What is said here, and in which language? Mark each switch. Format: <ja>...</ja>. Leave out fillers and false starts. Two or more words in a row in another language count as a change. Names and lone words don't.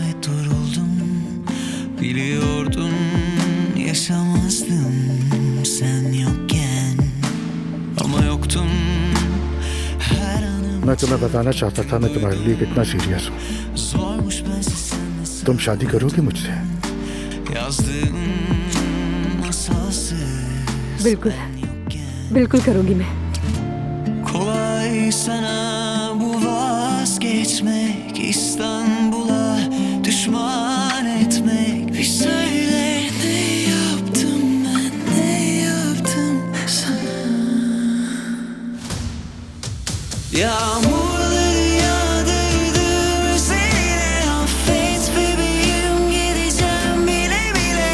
<tr>Biliyordum yaşamazdım sen yokken ama yoktum her anım.</tr> <hi>मैं तुम्हें बताना चाहता था मैं तुम्हारे लिए कितना सीरियस हूँ।</hi> <tr>Zormuş bensiz senle</tr> <hi>तुम शादी करोगे मुझसे?</hi> <tr>yazdığım masalsız.</tr> <hi>बिल्कुल बिल्कुल करूंगी मैं।</hi> <tr>Kolay sana bu vazgeçmek, İstanbul'a düşman etmek. Bir söyle ne yaptım ben, ne yaptım sana? Yağmurları yağdırdım üzerine, affet bebeğim, gideceğim bile bile.</tr>